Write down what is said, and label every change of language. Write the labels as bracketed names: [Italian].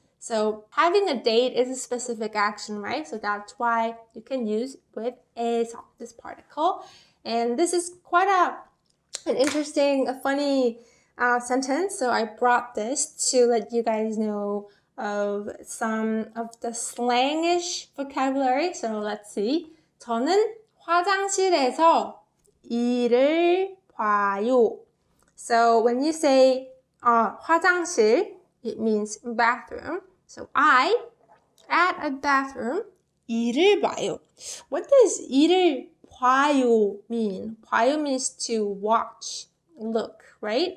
[English] So having a date is a specific action, right? So that's why you can use with 에서, this particle. And this is quite an interesting, a funny sentence. So I brought this to let you guys know of some of the slangish vocabulary. So let's see. [Korean] 저는 화장실에서 일을 봐요. [English] So when you say 화장실, it means bathroom. So I, at a bathroom, 일을 봐요. What does 일을 봐요 mean? 봐요 means to watch, look, right?